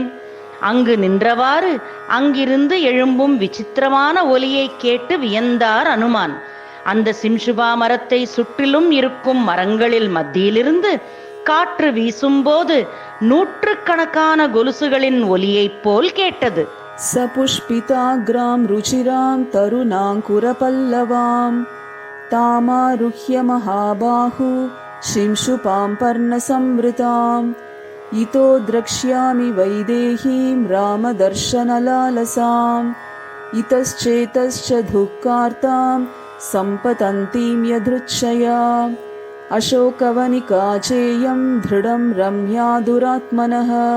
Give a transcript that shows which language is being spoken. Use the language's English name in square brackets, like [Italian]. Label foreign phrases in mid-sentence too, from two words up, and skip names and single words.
[Tamil] அங்கு நின்றவாறு அங்கிருந்து எழும்பும் விசித்திரமான ஒலியை கேட்டு வியந்தார் அனுமான். அந்த சிம்சுபா மரத்தை சுற்றிலும் இருக்கும் மரங்களில் மத்தியிலிருந்து காற்று வீசும்போது நூற்றுக்கணக்கான கொலுசுகளின் ஒலியைப் போல் கேட்டது. [Sanskrit] सपुष्पिताग्रां रुचिरां तरुणाङ्कुरपल्लवां तामारुह्य महाबाहु शिंशुपां पर्णसंवृताम् इतो द्रक्ष्यामि वैदेहीं रामदर्शनलालसाम् इतश्चेतश्च दुःखार्तां सम्पतन्तीं यदृच्छया अशोकवनिका चेयं दृढं रम्या दुरात्मनः